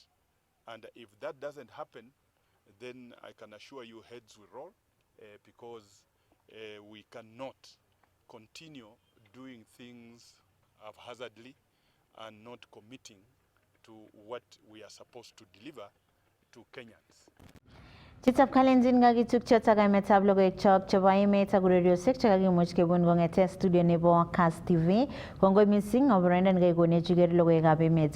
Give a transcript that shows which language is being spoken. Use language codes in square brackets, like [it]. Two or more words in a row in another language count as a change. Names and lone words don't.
[en] And if that doesn't happen, then I can assure you heads will roll, because we cannot continue doing things haphazardly and not committing to what we are supposed to deliver to Kenyans. [kln] Chitab kalenjin kakichuk chotok metab logoiwek chok chebo emet ak ureriosiek chekakimuch kebun kong'ete studio nebo Kass TV. Kongoi missing oboroindo nekakonech iker logoiwekab emet.